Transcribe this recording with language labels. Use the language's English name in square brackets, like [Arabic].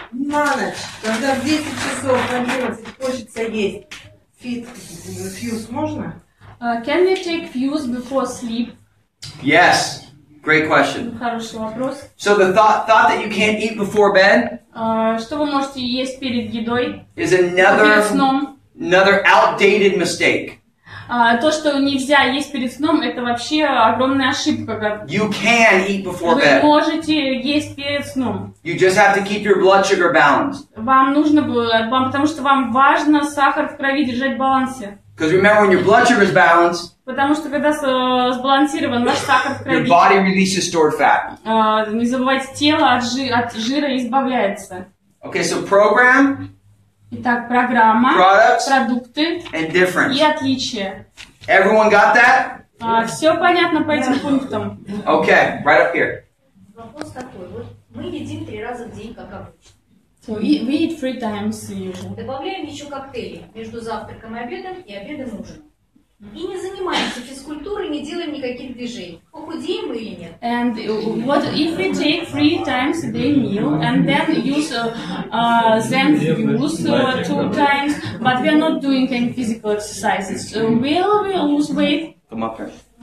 [Russian] На ночь, когда в 10 часов, в 11 хочется есть, фьюз можно? [English] Can we take fuse before sleep? Yes. Great question. [Russian] Хороший вопрос. [English] So the thought that you can't eat before bed [Russian] что вы можете есть перед едой? [English] Is [Russian] перед сном? [English] Another outdated mistake. [Russian] То, что нельзя есть перед сном, это вообще огромная ошибка. [English] You can eat before [Russian] Вы [English] bed. [Russian] можете есть перед сном. [English] You just have to keep your blood sugar balanced. [Russian] Вам нужно было, потому что вам важно сахар в крови держать в балансе. [English] Because remember, when your blood sugar is balanced, [Russian] потому что когда сбалансирован ваш сахар в крови, [English] your body releases stored fat. [Russian] Не забывайте, тело от жира избавляется. [English] Okay, so program. [Russian] Итак, программа, [English] products, [Russian] продукты [English] and difference. [Russian] И отличия. [English] Everyone got that? [Russian] Все понятно по этим пунктам. [English] Okay, right up here. [Russian] Вопрос такой. Вот мы едим 3 раза в день, как обычно. [English] So we eat 3 times usually. [Russian] Добавляем еще коктейли между завтраком и обедом, и обедом и ужином. И не занимаемся физкультурой, не делаем никаких движений. Похудеем мы или нет? [English] And what if we take 3 times a day meal and then use ZEN Fuse 2 times, but we are not doing any physical exercises, will we lose weight? Come up here.